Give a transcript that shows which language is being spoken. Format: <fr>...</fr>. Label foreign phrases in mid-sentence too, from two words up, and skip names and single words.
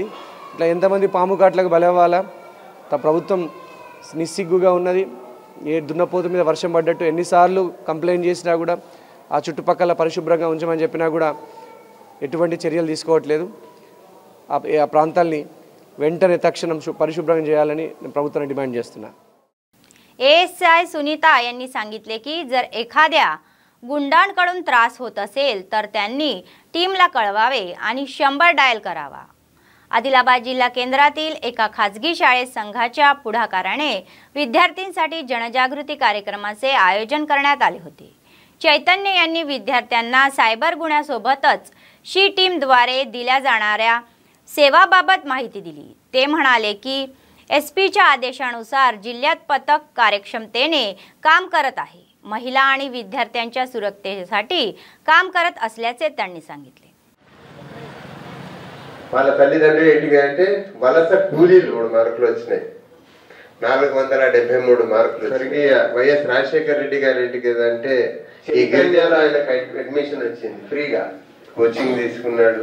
<te>ఇట్లా ఎంతమంది పాము కాట్లకు బలవ్వాలా? ప్రభుత్వం నిస్సిగ్గుగా ఉన్నది. ఏ దున్నపోతు మీద వర్షం పడ్డట్టు ఎన్నిసార్లు కంప్లైంట్ చేసినా కూడా ఆ చుట్టుపక్కల పరిశుభ్రంగా ఉంచమని చెప్పినా కూడా ఎటువంటి చర్యలు తీసుకోవట్లేదు. ఆ ప్రాంతాల్ని వెంటనే తక్షణ పరిశుభ్రంగా చేయాలని ప్రభుత్వాన్ని డిమాండ్ చేస్తున్నా.</te> <mr>एएसआय सुनीता यांनी सांगितले की जर एखाद्या गुंडांकडून त्रास होत असेल तर त्यांनी टीमला कळवावे आणि 100 डायल करावा. आदिलाबाद जिल्हा केंद्रातील एका खाजगी शाळेत संघाच्या पुढाकाराने विद्यार्थ्यांसाठी जनजागृती कार्यक्रमाचे आयोजन करण्यात आले होते. चैतन्य यांनी विद्यार्थ्यांना सायबर गुन्ह्यासोबतच शी टीमद्वारे दिल्या जाणाऱ्या सेवाबाबत माहिती दिली. ते म्हणाले की एसपीच्या आदेशानुसार जिल्ह्यात पथक कार्यक्षमतेने काम करत आहे. महिला आणि विद्यार्थ्यांच्या सुरक्षेसाठी काम करत असल्याचे त्यांनी सांगितले.</mr> <te>వాళ్ళ తల్లిదండ్రులు ఏంటిదంటే వలస కూలీలు 3 మార్కులు వచ్చినాయి, 473 మార్కులు. స్వర్గీయ వైఎస్ రాజశేఖర రెడ్డి గారు ఏంటి అంటే ఈ గిరిజాలో ఆయనకు అడ్మిషన్ వచ్చింది, ఫ్రీగా కోచింగ్ తీసుకున్నాడు.</te>